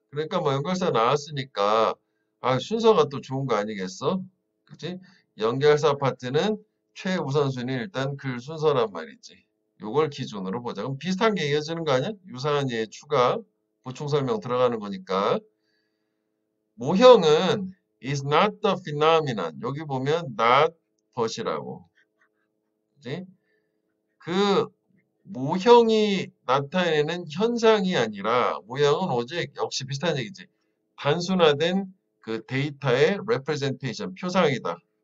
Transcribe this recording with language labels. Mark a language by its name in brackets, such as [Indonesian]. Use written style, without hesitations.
[Korean] 그러니까 뭐 연결사 나왔으니까 순서가 또 좋은 거 아니겠어? 그치? 연결사 파트는 최우선순위 일단 글 순서란 말이지. 요걸 기준으로 보자. 그럼 비슷한 게 이어지는 거 아니야? 유사한 예 추가 보충 설명 들어가는 거니까. 모형은 [English] is not the phenomenon. [Korean] 여기 보면 not but이라고. 그치? 그 모형이 나타내는 현상이 아니라 모형은 오직 역시 비슷한 얘기지. 단순화된 그 데이터의 representation, 표상이다.